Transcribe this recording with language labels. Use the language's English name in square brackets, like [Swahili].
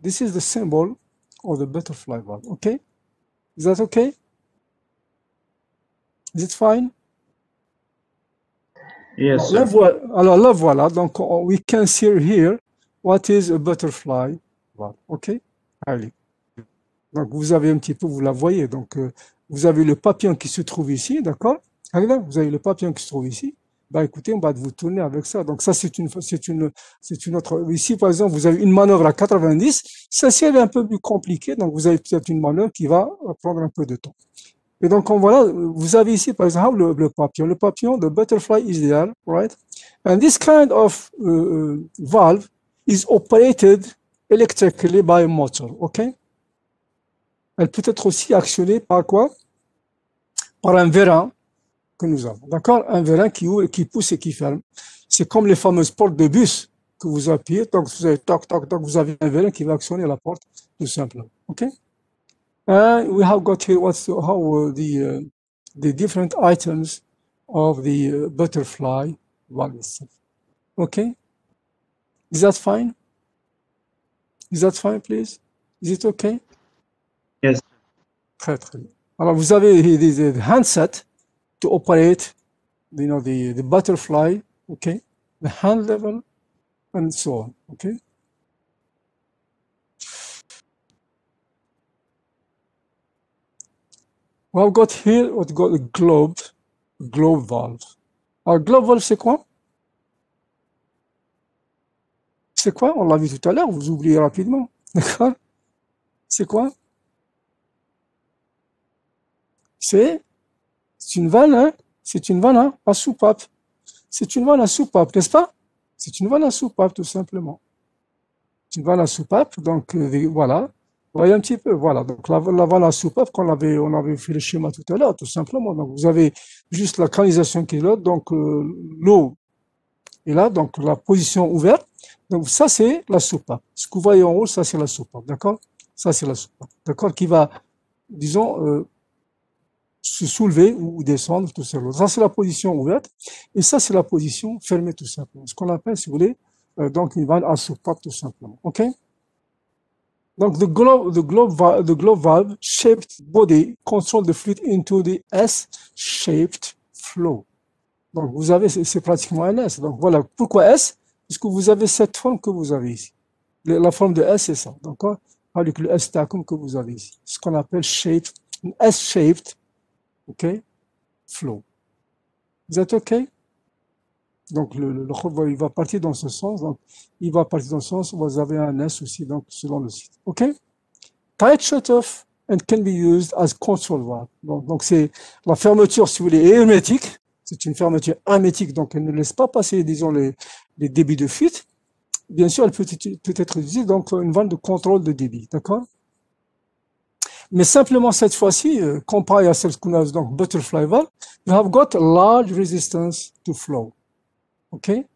[English] This is the symbol of the butterfly valve. Okay? Is that okay? Is it fine? Yes, [French] sir. Alors là, voilà. [English] Donc, we can see here what is a butterfly valve. Okay? Allez. [French] Donc, vous avez un petit peu, vous la voyez. Donc, vous avez le papillon qui se trouve ici, d'accord? Vous avez le papillon qui se trouve ici. Bah écoutez, on va vous tourner avec ça. Donc ça, c'est une autre. Ici, par exemple, vous avez une manœuvre à 90. Celle-ci, elle est un peu plus compliquée. Donc vous avez peut-être une manœuvre qui va prendre un peu de temps. Et donc voilà, vous avez ici, par exemple, le papillon. Le papillon, [English] the butterfly is there, right? And this kind of valve is operated electrically by a motor, okay? [French] Elle peut être aussi actionnée par quoi? Par un vérin que nous avons, d'accord? Un vérin qui ouvre, qui pousse et qui ferme. C'est comme les fameuses portes de bus que vous appuyez, donc vous avez toc, toc, toc, vous avez un vérin qui va actionner la porte tout simplement. Okay? [English] And we have got here how the different items of the butterfly valve itself. Okay? Is that fine? Is that fine, please? Is it okay? Yes. [French] Très, très bien. Alors, vous avez [English] the handset to operate, the butterfly, okay? The hand level, and so on, okay? We have got here what we got a globe valve. [French] Alors, globe valve, c'est quoi? C'est quoi? On l'a vu tout à l'heure, vous oubliez rapidement. D'accord? C'est quoi? C'est une vanne, hein? C'est une vanne à soupape. C'est une vanne à soupape, n'est-ce pas? C'est une vanne à soupape, tout simplement. C'est une vanne à soupape, donc voilà. Vous voyez un petit peu, voilà. Donc la vanne à soupape, on avait fait le schéma tout à l'heure, tout simplement. Donc vous avez juste la canalisation qui est là, donc l'eau est là, donc la position ouverte. Donc ça, c'est la soupape. Ce que vous voyez en haut, ça, c'est la soupape, d'accord? Ça, c'est la soupape, d'accord? Qui va, disons, se soulever ou descendre, tout simplement. Ça, c'est la position ouverte. Et ça, c'est la position fermée, tout simplement. Ce qu'on appelle, si vous voulez, donc une vanne à soupape, tout simplement. OK? [English] Donc, the globe valve shaped body control the fluid into the S-shaped flow. [French] Donc, vous avez, c'est pratiquement un S. Donc, voilà. Pourquoi S? Parce que vous avez cette forme que vous avez ici. La forme de S, c'est ça. D'accord? Avec le S-tacum que vous avez ici. Ce qu'on appelle [English] shaped, S-shaped, OK? Flow. [French] Vous êtes OK? Donc, le il va partir dans ce sens. Donc, il va partir dans ce sens. Vous avez un S aussi, donc, selon le site. OK? [English] Tight shut-off and can be used as control valve. [French] Donc, c'est la fermeture, si vous voulez, est hermétique. C'est une fermeture hermétique, donc elle ne laisse pas passer, disons, les débits de fuite. Bien sûr, elle peut être utilisée, donc, une vanne de contrôle de débit. D'accord? Mais simplement, cette fois-ci, comparé à celle qu'on a, donc, [English] butterfly valve, you have got a large resistance to flow. OK?